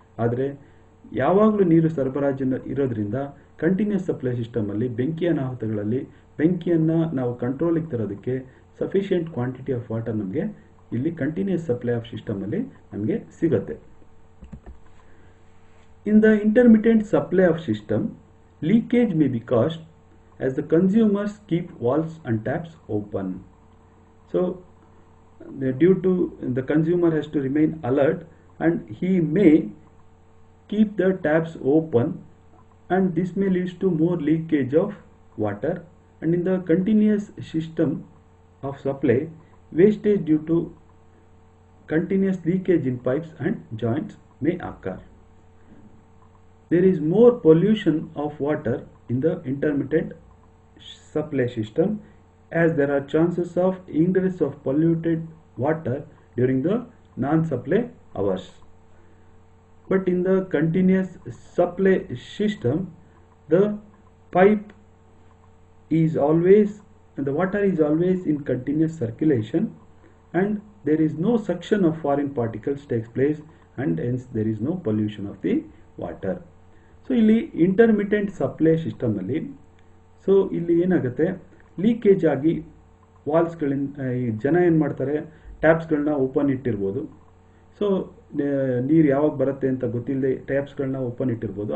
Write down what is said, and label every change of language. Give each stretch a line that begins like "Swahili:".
Kannada: ಆದರೆ ಯಾವಾಗಲೂ ನೀರು ಸರಬರಾಜು ಇರೋದ್ರಿಂದ ಕಂಟಿನ್ಯೂಸ್ ಸಪ್ಲೈ ಸಿಸ್ಟಮಲ್ಲಿ ಬೆಂಕಿ ಅನಾಹುತಗಳಲ್ಲಿ ಬೆಂಕಿಯನ್ನು ನಾವು ಕಂಟ್ರೋಲಿಗೆ ತರೋದಕ್ಕೆ
English: sufficient quantity of water
Kannada: ನಮಗೆ ಇಲ್ಲಿ ಕಂಟಿನ್ಯೂಸ್ ಸಪ್ಲೈ ಆಫ್ ಸಿಸ್ಟಮಲ್ಲಿ ನಮಗೆ ಸಿಗುತ್ತೆ.
English: In the intermittent supply of system, leakage may be caused as the consumers keep valves and taps open. So due to the consumer has to remain alert and he may keep the taps open, and this may lead to more leakage of water. And in the continuous system of supply, wastage due to continuous leakage in pipes and joints may occur. There is more pollution of water in the intermittent supply system, as there are chances of ingress of polluted water during the non-supply hours. But in the continuous supply system, the pipe is always, the water is always in continuous circulation, and there is no suction of foreign particles takes place, and hence there is no pollution of the water.
Kannada: So ಇಲ್ಲಿ intermittent supply ಸಿಸ್ಟಮಲ್ಲಿ so ಇಲ್ಲಿ ಏನಾಗುತ್ತೆ, leakage ಆಗಿ ವಾಲ್ಸ್ಗಳಿಂದ ಜನ ಏನು ಮಾಡ್ತಾರೆ, ಟ್ಯಾಪ್ಸ್ಗಳನ್ನ open ಇಟ್ಟಿರ್ಬೋದು. So ನೀರು ಯಾವಾಗ ಬರುತ್ತೆ ಅಂತ ಗೊತ್ತಿಲ್ಲದೆ ಟ್ಯಾಪ್ಸ್ಗಳನ್ನ ಓಪನ್ ಇಟ್ಟಿರ್ಬೋದು.